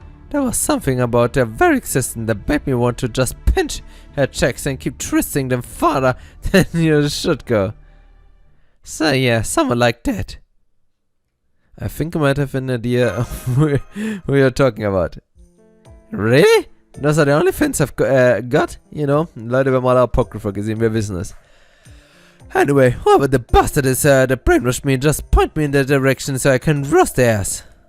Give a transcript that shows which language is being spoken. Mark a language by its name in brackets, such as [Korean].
[English] There was something about their very existence that made me want to just pinch her checks and keep twisting them farther than you should go. So yeah, someone like that. I think I might have an idea of who you're talking about. Really? Those are the only fans I've got? You know, [German] Leute, wir haben alle Apocrypha gesehen, wir wissen es. [English] Anyway, whoever the bastard is that brainwashed me, just point me in that direction so I can roast their ass.